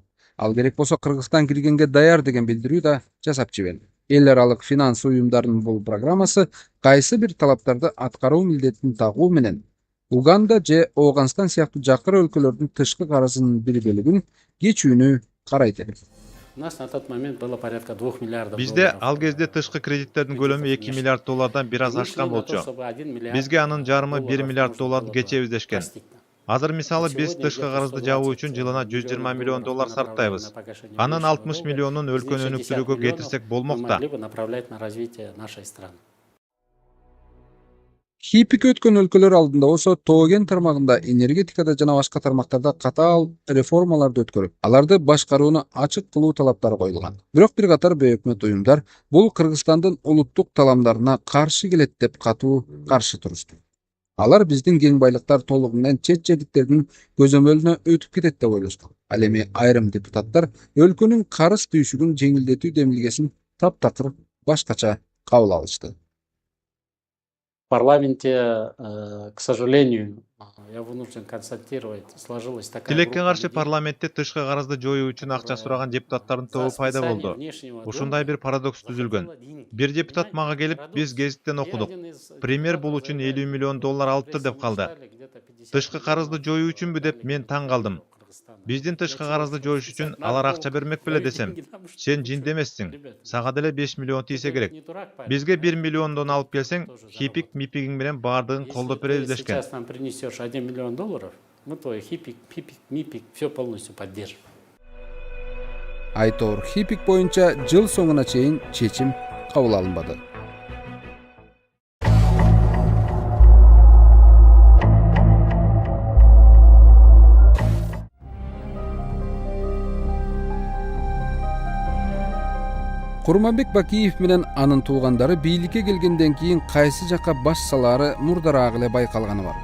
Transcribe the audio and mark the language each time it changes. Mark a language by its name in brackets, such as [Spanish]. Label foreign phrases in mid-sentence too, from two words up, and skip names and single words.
[Kyrgyz] Ал керек болсо Кыргызстан киргенге даяр деген билдирүү да жасап жиберди. Эл аралык финанс уюмдарынын бул программасы кайсы бир талаптарды аткаруу милдетин тагуу менен Уганда же Ооганстан сыяктуу жакыр өлкөлөрдүн тышкы карызынын бир бөлүгүн кечүүнү карайт эле. [Russian] У нас на тот момент было порядка 2 миллиардов. [Kyrgyz] Бизде ал кезде тышкы кредиттердин көлөмү 2 миллиард доллардан бир аз ашкан болчу. Бизге анын жарымы 1 миллиард долларды кечебиз дешкен. Азыр мисалы биз тышкы карызды жабуу үчүн жылына 120 миллион доллар сарптайбыз. Анын 60 миллионун өлкөнү өнүктүрүүгө кетирсек болмокта. [Russian] Направлять на развитие нашей страны. [Kyrgyz] Хипик өткөн өлкөлөр алдында болсо Тоген тармагында энергетикада жана башка тармактарда катаал реформаларды өткөрүп, аларды башкарууну ачык кылуу талаптары коюлган. Бирок бир катар бейөкмөт уюмдар бул Кыргызстандын улуттук таламдарына каршы келет деп катуу каршы турушты. Алар биздин кең байлыктар толугу менен чет жердиктердин көзөмөлүнө өтүп кетет деп ойлошкон. Ал эми айрым депутаттар өлкөнүн карыз түйшүгүн жеңилдетүү демилгесин таптакыр башкача кабыл алышты. [Russian] В парламенте, к сожалению, я вынужден констатировать, сложилась такая [Kyrgyz] Тилекке каршы парламентте тышкы карызды жоюу үчүн акча сураган депутаттардын тобу пайда болду. Ушундай бир парадокс түзүлгөн. Бир депутат мага келип, биз гезиттен окудук. Премьер бул үчүн 50 миллион доллар алыптыр деп калды. Тышкы карызды жоюу үчүнбү деп мен таң калдым. Биздин тышкы карызды жоюш үчүн алар акча бермек беле десем, сен жинде эмессиң. Сага деле 5 миллион тийсе керек. Бизге 1 миллиондон алып келсең, хипик мипигиң менен баардыгын колдоп беребиз дешкен. [Russian] Сейчас нам принесешь 1 миллион долларов, мы твой хипик, пипик, мипик все полностью поддержим. [Kyrgyz] Айтор хипик боюнча жыл соңуна чейин чечим кабыл алынбады. Курманбек Бакиев менен анын туугандары бийликке келгенден кийин кайсы жакка баш салаары мурдараак эле байкалганы бар.